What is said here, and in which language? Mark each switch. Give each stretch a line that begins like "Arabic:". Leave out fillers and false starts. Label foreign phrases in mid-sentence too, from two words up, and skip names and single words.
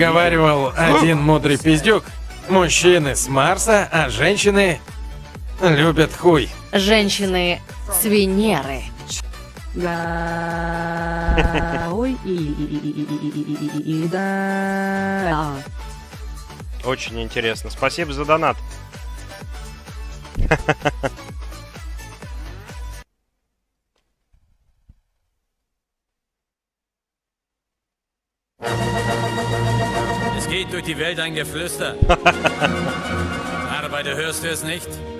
Russian: говаривал один мудрый пиздюк: мужчины с Марса, а женщины любят хуй. Женщины с Венеры. Очень интересно. Спасибо за донат.
German: Es geht durch die Welt ein Geflüster. Arbeiter, hörst du es nicht?